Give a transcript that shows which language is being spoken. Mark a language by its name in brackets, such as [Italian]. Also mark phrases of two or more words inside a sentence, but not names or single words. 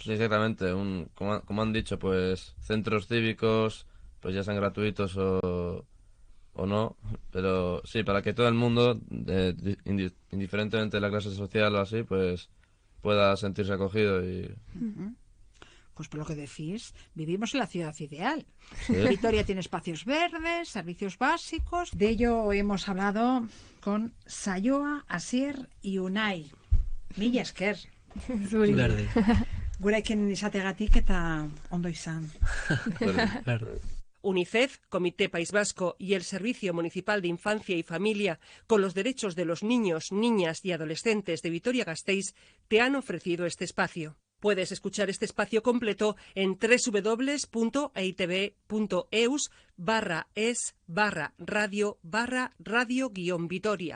[Spanish] Sí, exactamente, como han dicho, pues centros cívicos, pues ya sean gratuitos o no, pero sí, para que todo el mundo, indiferentemente de la clase social o así, pues pueda sentirse acogido y... Pues por lo que decís, vivimos en la ciudad ideal. Sí. Vitoria tiene espacios verdes, servicios básicos. De ello hemos hablado con Sayoa, Asier y Unai. [Basque] Mila esker. Verde. Gurekin izateagatik eta ondo izan. Verde. [Spanish] UNICEF, Comité País Vasco y el Servicio Municipal de Infancia y Familia con los derechos de los niños, niñas y adolescentes de Vitoria-Gasteiz te han ofrecido este espacio. Puedes escuchar este espacio completo en www.eitb.eus/es/radio/radio-vitoria.